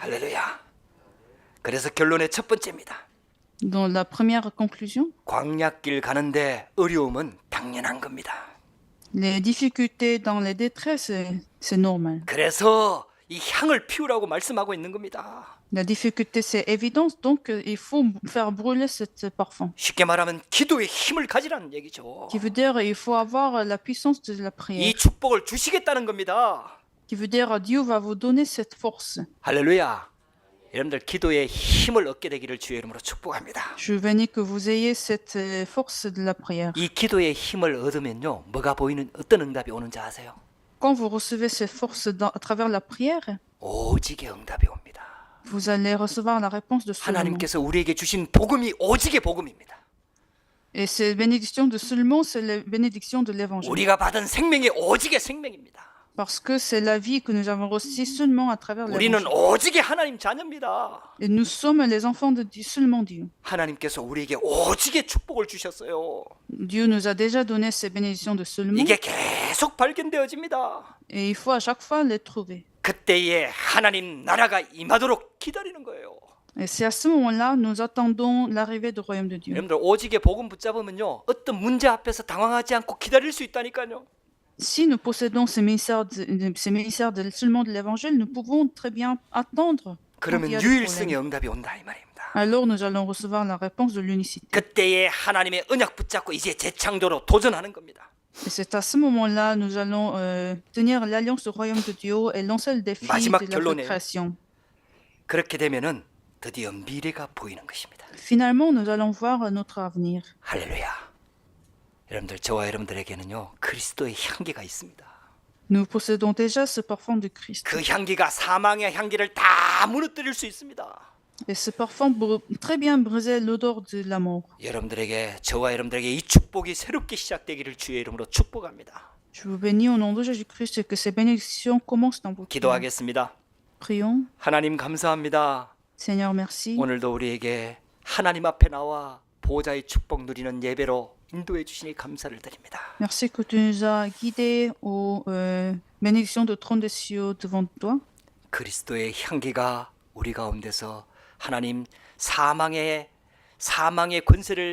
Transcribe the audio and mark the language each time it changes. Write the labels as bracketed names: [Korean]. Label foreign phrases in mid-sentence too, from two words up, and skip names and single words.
[Korean] 할렐루야. 그래서 결론의 첫 번째입니다. [French] Dans la première conclusion, [Korean] 광야길 가는데 어려움은 당연한 겁니다. [French] les difficultés dans les détresses, c'est normal. [Korean] 그래서 이 향을 피우라고 말씀하고 있는 겁니다. [French] La difficulté, c'est évident, donc il faut faire brûler ce parfum. [Korean] 쉽게 말하면 기도의 힘을 가지라는 얘기죠. [French] Qui veut dire il faut avoir la puissance de la prière. [Korean] 이 축복을 주시겠다는 겁니다. [French] Qui veut dire Dieu va vous donner cette force. [Korean] 할렐루야. 여러분들 기도의 힘을 얻게 되기를 주의 이름으로 축복합니다. [French] Je veux bénir que vous ayez cette force de la prière. [Korean] 이 기도의 힘을 얻으면요 뭐가 보이는 어떤 응답이 오는지 아세요? [French] Quand vous recevez cette force à travers la prière, [Korean] 오직의 응답이 옵니다. [French] vous allez recevoir la réponse de seulement. [Korean] 하나님께서 우리에게 주신 복음이 오직의 복음입니다. [French] Et cette bénédiction de seulement, c'est la bénédiction de l'évangile. [Korean] 우리가 받은 생명이 오직의 생명입니다. [French] Parce que c'est la vie que nous avons reçue seulement à travers [Korean] 우리는 [French] l'évangile. [Korean] 오직의 하나님 자녀입니다. [French] Et nous sommes les enfants de Dieu, seulement Dieu. [Korean] 하나님께서 우리에게 오직의 축복을 주셨어요. [French] Dieu nous a déjà donné ces bénédictions de seulement. [Korean] 이게 계속 발견되어집니다. [French] Et il faut à chaque fois les trouver. [Korean] 그때에 하나님 나라가 임하도록 기다리는 거예요. [French] Et c'est à ce moment-là, nous attendons l'arrivée du royaume de Dieu. [Korean] 여러분들 오직의 복음 붙잡으면요 어떤 문제 앞에서 당황하지 않고 기다릴 수 있다니까요. [French] Si nous possédons ces ministères seulement de l'évangile, nous pouvons très bien attendre. quand [Korean] 그러면 [French] il y a des [Korean] 유일성의 [French] problèmes. [Korean] 응답이 온다 이 말입니다. [French] Alors nous allons recevoir la réponse de l'unicité. [Korean] 그때에 하나님의 언약 붙잡고 이제 재창조로 도전하는 겁니다. [French] Et c'est à ce moment-là nous allons tenir l'alliance du royaume de Dieu et lancer le défi [Korean] 마지막 [French] de la [Korean] 결론이에요. [French] création. [Korean] 그렇게 되면은 드디어 미래가 보이는 것입니다. [French] Finalement, nous allons voir notre avenir. [Korean] 할렐루야. 여러분들, 저와 여러분들에게는요 그리스도의 향기가 있습니다. [French] Nous possédons déjà ce parfum de Christ. [Korean] 그 향기가 사망의 향기를 다 무너뜨릴 수 있습니다. [French] Et ce parfum peut très bien briser l'odeur de la mort. [Korean] 여러분들에게, 저와 여러분들에게 이 축복이 새롭게 시작되기를 주의 이름으로 축복합니다. [French] Je vous bénis au nom de Jésus-Christ et que ces bénédictions commencent dans votre vie. [Korean] 기도하겠습니다. [French] Prions. [Korean] 하나님 감사합니다. [French] Seigneur, merci. [Korean] 오늘도 우리에게 하나님 앞에 나와 보호자의 축복 누리는 예배로 인도해 주시니 감사를 드립니다. [French] Merci que tu nous as guidés aux bénédictions de trône des cieux devant toi. [Korean] 그리스도의 향기가 우리 가운데서 하나님 사망의 권세를